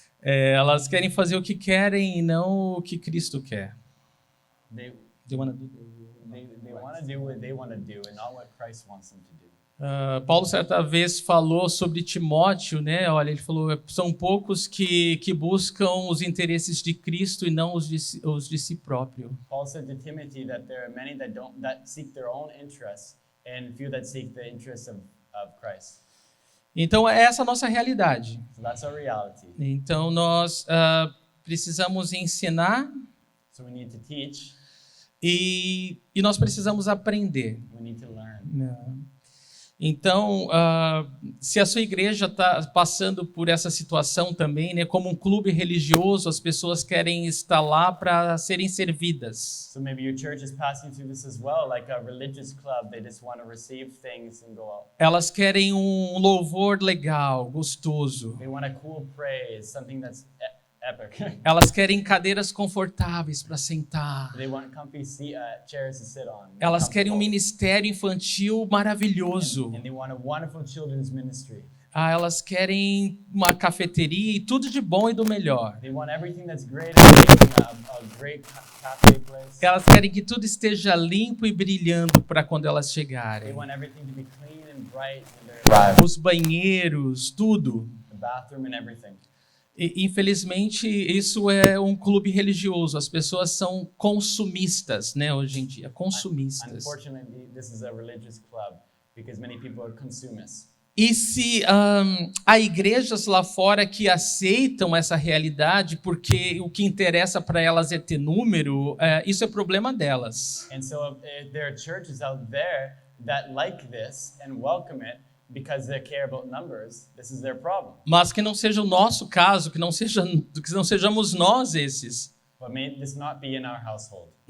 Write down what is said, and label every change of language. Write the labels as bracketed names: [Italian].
[Portuguese] Elas querem fazer o que querem e não o que Cristo quer. [English] They wanna do- want to do what they want to do and not what Christ wants them to do. [Portuguese] Paulo certa vez falou sobre Timóteo, né? Olha, ele falou, são poucos que buscam os interesses de Cristo e não os de si próprio. [English] Paul said to Timothy that there are many that seek their own interests and few that seek the interests of Christ. [Portuguese] Então, é essa a nossa realidade. [English] So that's our reality. [Portuguese] Então, nós precisamos ensinar [English] So we need to teach, [Portuguese] e nós precisamos aprender. [English] we need to learn. [Portuguese] Então, se a sua igreja está passando por essa situação também, né, como um clube religioso, as pessoas querem estar lá para serem servidas. [English] So maybe your church is passing through this as well, like a religious club. They just want to receive things and go out. [Portuguese] Elas querem um louvor legal, gostoso. [English] They want a cool praise, something that's epic. [Portuguese] Elas querem cadeiras confortáveis para sentar. [English] They want comfy chairs to sit on. [Portuguese] Elas querem um [English] Comfortable. [Portuguese] ministério infantil maravilhoso. [English] And they want a wonderful children's ministry. [Portuguese] Elas querem uma cafeteria e tudo de bom e do melhor. [English] They want everything that's great, a great cafe place. [Portuguese] Elas querem que tudo esteja limpo e brilhando para quando elas [English] They [Portuguese] chegarem. [English] want everything to be clean and bright when they arrive. [Portuguese] Os banheiros, tudo. [English] The bathroom and everything. [Portuguese] E, infelizmente, isso é um clube religioso. As pessoas são consumistas, né, hoje em dia. Consumistas. [English] Unfortunately, this is a religious club because many people are consumists. [Portuguese] E se há igrejas lá fora que aceitam essa realidade porque o que interessa para elas é ter número, isso é problema delas. [English] And so if there are churches out there that like this and welcome it because they care about numbers, this is their problem. [Portuguese] Mas que não seja o nosso caso, que não sejamos nós esses. [English] But may this not be in our household.